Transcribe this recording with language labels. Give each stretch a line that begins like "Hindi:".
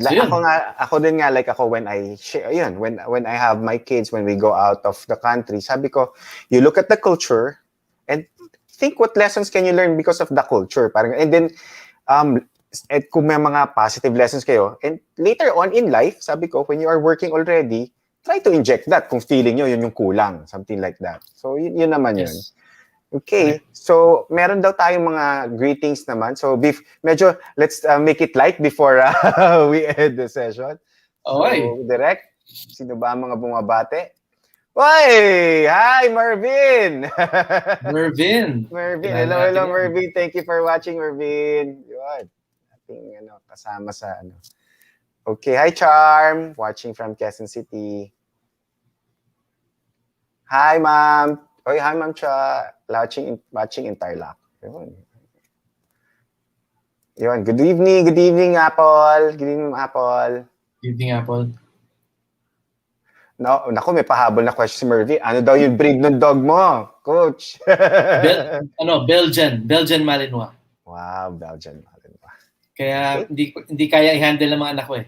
English: So, ako din nga, like ako when I share, when I have my kids, when we go out of the country, sabi ko, you look at the culture and think what lessons can you learn because of the culture. Parang, and then, at kung may mga positive lessons kayo, and later on in life, sabi ko, when you are working already, try to inject that
Filipino: kung feeling nyo yun yung kulang,
English: something like that. So, yun naman yun. Okay.
Filipino: So, meron daw tayong mga greetings naman.
English: So, medyo, let's make it light before we end the session. Okay.
Filipino: So, direct, sino ba ang mga bumabate?
English: Oy! Hi, Marvin! Mervin. Mervin.
Filipino: Kilala
English: Hello,
Filipino: natin yan.
English: Mervin. Thank you for watching, Mervin. Yun.
Filipino: Ating kasama sa
English: Okay, hi, Charm. Watching from Quezon City. Hi, ma'am. Oy, hi, ma'am Cha. Watching in Tarlac. Yun. Good evening, Apple. Good evening, Apple. Evening Apple.
Filipino: No, naku, may pahabol na question si Mervy. Ano daw yung breed ng dog mo, Coach? Belgian Malinois.
English: Wow, Belgian Malinois.
Filipino: Kaya hindi kaya i-handle ng mga anak ko eh.